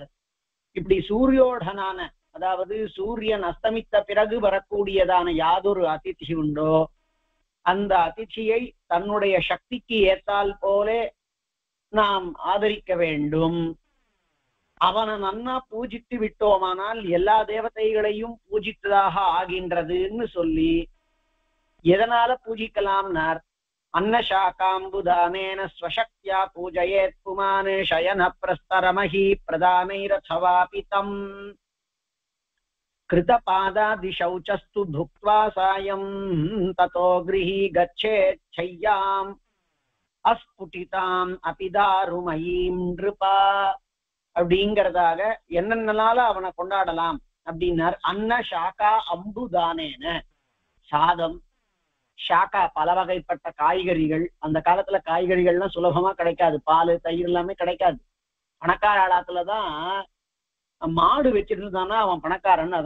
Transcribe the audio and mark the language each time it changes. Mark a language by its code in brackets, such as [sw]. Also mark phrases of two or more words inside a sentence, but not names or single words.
[ta] இப்படி சூரியோடனான, அதாவது சூரியன் அஸ்தமித்த பிறகு வரக்கூடியதான யாதொரு அதிதி உண்டோ அந்த அதிதியை தன்னுடைய சக்திக்கு ஏத்தால் போலே நாம் ஆதரிக்க வேண்டும். அவனை நன்னா பூஜித்து விட்டோமானால் எல்லா தேவதைகளையும் பூஜித்ததாக ஆகின்றதுன்னு சொல்லி, எதனால பூஜிக்கலாம்னார், [sa] अन्नशाकाम्बुदानेन स्वशक्त्या पूजयेत् पुमान् शयन प्रस्तरमहि प्रदानैरथवापि तम् कृतपादादिशौचस्तु भुक्त्वा सायं ततो गृही गच्छेत् शय्याम् अस्फुटिताम् अपि दारुमयीं नृपा. [ta] அப்படிங்கிறதாக என்னென்னனால அவனை கொண்டாடலாம் அப்படின்னார். [sa] अन्न शाका अम्बुदानेन, [ta] சாதம் ஷாக்கா பல வகைப்பட்ட காய்கறிகள். அந்த காலத்துல காய்கறிகள்லாம் சுலபமா கிடைக்காது, பால் தயிர் எல்லாமே கிடைக்காது. பணக்கார ஆளாத்துலதான் மாடு வச்சிருந்தானா அவன் பணக்காரன்.